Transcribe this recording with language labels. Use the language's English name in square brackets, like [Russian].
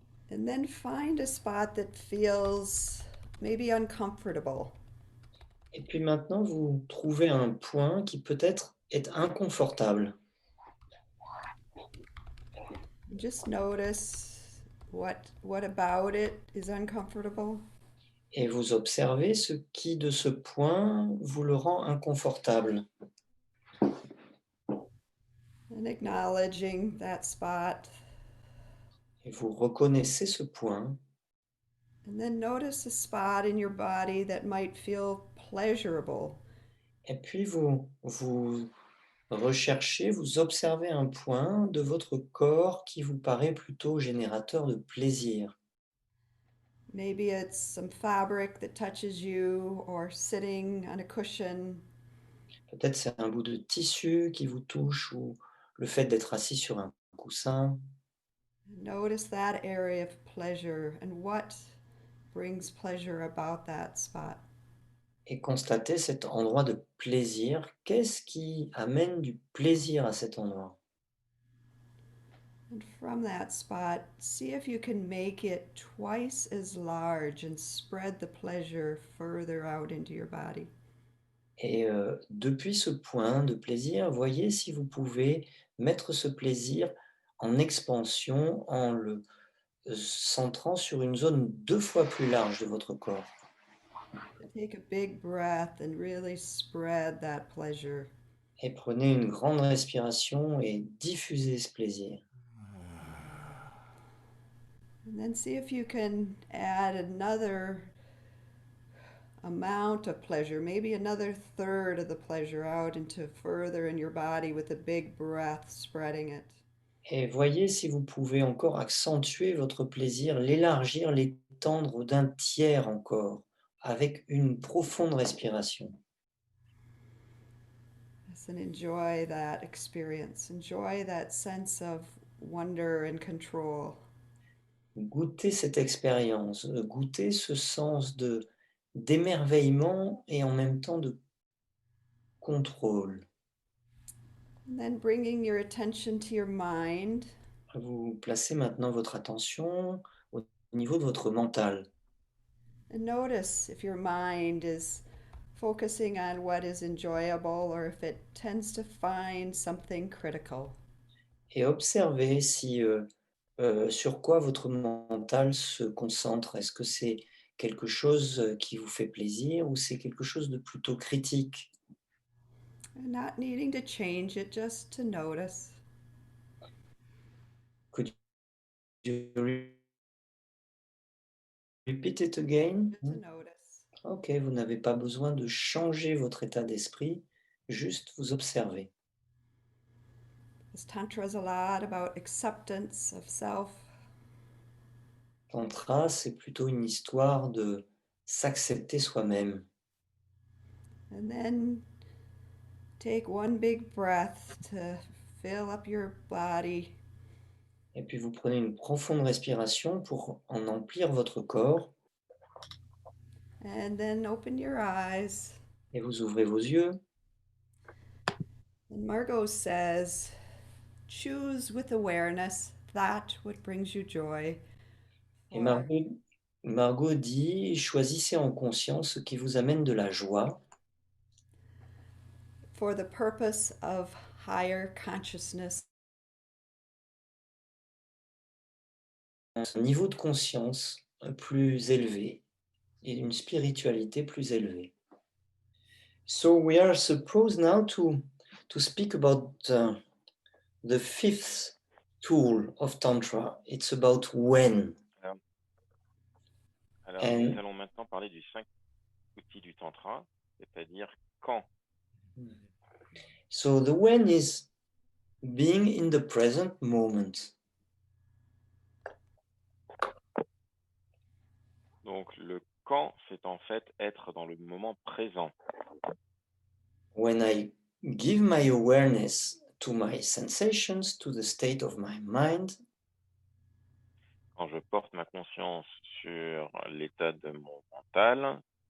[English] And then find a spot that feels maybe uncomfortable. [French] Et puis maintenant, vous trouvez un point qui peut-être est inconfortable. [English] Just notice what about it is uncomfortable. [French] Et vous observez ce qui de ce point vous le rend inconfortable. [English] And acknowledging that spot. [French] Et vous reconnaissez ce point. [English] And then notice a spot in your body that might feel pleasurable. [French] Et puis vous recherchez, vous observez un point de votre corps qui vous paraît plutôt générateur de plaisir. [English] Maybe it's some fabric that touches you or sitting on a cushion. [French] Peut-être c'est un bout de tissu qui vous touche ou le fait d'être assis sur un coussin. [English] Notice that area of pleasure and what brings pleasure about that spot. [French] Et constatez cet endroit de plaisir. Qu'est-ce qui amène du plaisir à cet endroit? [English] And from that spot, see if you can make it twice as large and spread the pleasure further out into your body. [French] Et depuis ce point de plaisir, voyez si vous pouvez mettre ce plaisir en expansion, en le centrant sur une zone 2 fois plus large de votre corps. [English] Take a big breath and really spread that pleasure. [French] Et prenez une grande respiration et diffusez ce plaisir. [English] And then see if you can add another amount of pleasure, maybe another third of the pleasure out into further in your body with a big breath spreading it. [French] Et voyez si vous pouvez encore accentuer votre plaisir, l'élargir, l'étendre d'un tiers encore, avec une profonde respiration. [English] and enjoy that experience. Enjoy that sense of wonder and control. [French] Goûtez cette expérience, goûtez ce sens d'émerveillement et en même temps de contrôle. [English] And then bringing your attention to your mind. [French] Vous placez maintenant votre attention au niveau de votre mental. [English] And notice if your mind is focusing on what is enjoyable or if it tends to find something critical. [French] Et observez si, sur quoi votre mental se concentre. Est-ce que c'est quelque chose qui vous fait plaisir ou c'est quelque chose de plutôt critique? [English] And not needing to change it, just to notice. Could you repeat it again? Just to notice. [French] Ok, vous n'avez pas besoin de changer votre état d'esprit, juste vous observez. [English] This Tantra is a lot about acceptance of self. [French] Tantra, c'est plutôt une histoire de s'accepter soi-même. [English] And then take one big breath to fill up your body. [French] Et puis vous prenez une profonde respiration pour en emplir votre corps [English] And then open your eyes. [French] et vous ouvrez vos yeux. [English] And Margot says, choose with awareness that what brings you joy. [French] Et Margot dit, choisissez en conscience ce qui vous amène de la joie [English] For the purpose of higher consciousness. [French] un niveau de conscience plus élevé et une spiritualité plus élevée. [English] So we are supposed now to speak about the fifth tool of Tantra. It's about when. [French] Alors, [English] And [French] nous allons maintenant parler du 5 outil du Tantra, c'est-à-dire quand. [English] so the when is being in the present moment. [French] Donc, le quand, c'est en fait être dans le moment présent. [English] When I give my awareness to my sensations, to the state of my mind, [French] Quand je porte ma conscience sur l'état de mon mental